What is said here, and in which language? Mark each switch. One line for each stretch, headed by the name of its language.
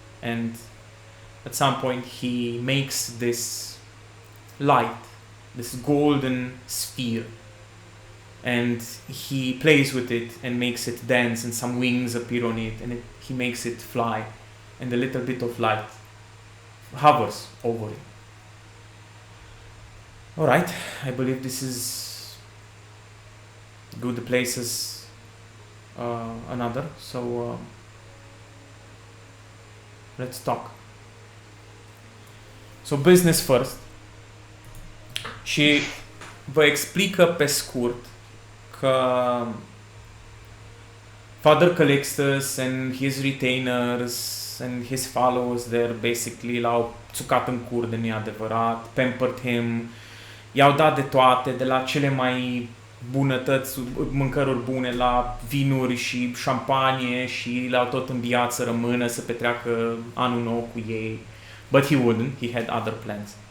English: And at some point he makes this light, this golden sphere, and he plays with it and makes it dance, and some wings appear on it, and he makes it fly, and a little bit of light hovers over it. Alright, I believe this is good place as another, so let's talk. So business first.
Romanian: Și vă explică pe scurt că Father Calixtus
English: and his retainers and his followers there basically
Romanian: l-au țucat în cur de nu-i adevărat,
English: pampered him,
Romanian: i-au dat de toate, de la cele mai bunătăți, mâncăruri bune, la vinuri și șampanie, și l-au tot înviat să rămână, să petreacă anul nou cu ei.
English: But he wouldn't, he had other plans.